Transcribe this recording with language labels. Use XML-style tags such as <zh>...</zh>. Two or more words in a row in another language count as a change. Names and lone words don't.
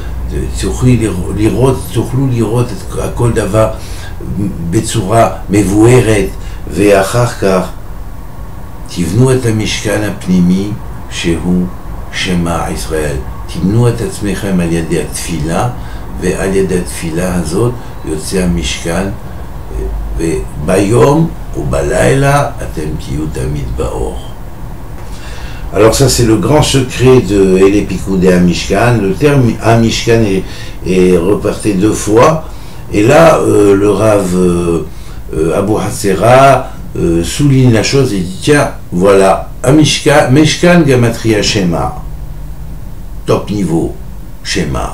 <he>תוכלו לראות את כל דבר בצורה מבוארת, ואחר כך תבנו את המשכן הפנימי שהוא שמע ישראל. תבנו את עצמכם על ידי התפילה, ועל ידי התפילה הזאת יוצא המשכן, וביום ובלילה אתם תהיו תמיד באור.</he> <fr>Alors ça c'est le grand secret de</fr> <he>אלה פקודי המשכן.</he> <fr>Le terme Amishkan est reporté deux fois, et là le Rav Abu Hatzera souligne la chose et dit tiens, voilà,</fr> <he>משכן גימטריא שמע,</he> <fr>top niveau, Shema.</fr>